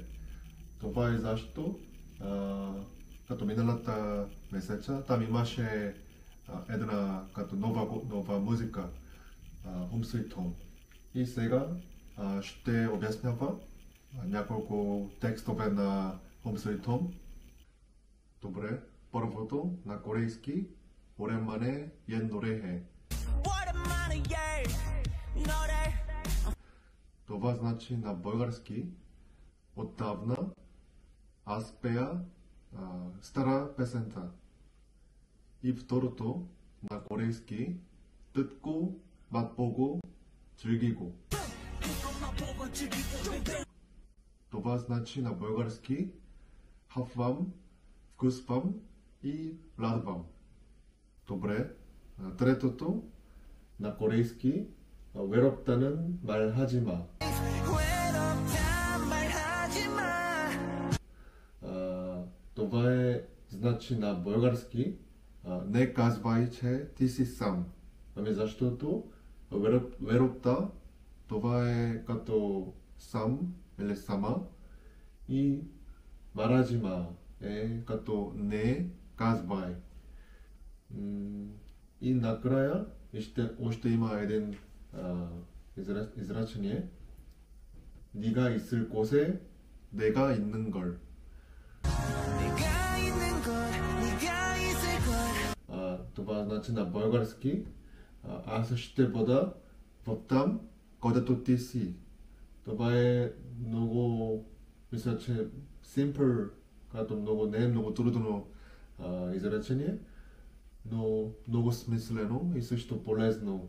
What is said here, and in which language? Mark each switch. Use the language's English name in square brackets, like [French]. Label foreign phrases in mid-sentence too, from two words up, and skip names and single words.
[Bulgarian] Това е защо като миналата месеца там имаше една като нова музика, Home Sweet Home. И сега ще обяснява няколко текстове на Home Sweet Home. Добре, първото на корейски, [Korean] 오랜만에 옛 노래해. [Bulgarian] Това значи на български отдавна аз пея стара песента. И второто на корейски [Korean] 듣고 맛보고 즐기고. [Bulgarian] Това значи на български хапвам, вкусвам и радвам. Добре, третото на корейски [Korean] 외롭다는 말 하지 마. [Bulgarian] Това е значи на български не казвай, че ти си сам. Защото 외롭다 това е като сам или сама и [Korean] 말하지 마 [Bulgarian] е като не казвай. И накрая още има един изречение. [Korean] 네가 있을 곳에 내가 있는 걸. [Bulgarian] Това значи на български аз ще бъда там, където ти си. Това е много, мисля, че simple, като не е много трудно изречение, но много смислено и също полезно.